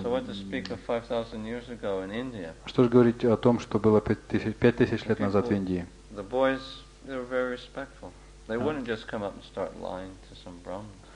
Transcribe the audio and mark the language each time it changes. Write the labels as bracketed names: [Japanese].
[English] So what to speak of 5,000 years ago in India? [Russian] Что же говорить о том, что было 5000 лет назад в Индии? [English] The boys, they were very respectful. They wouldn't just come up and start lying to some Brahmins.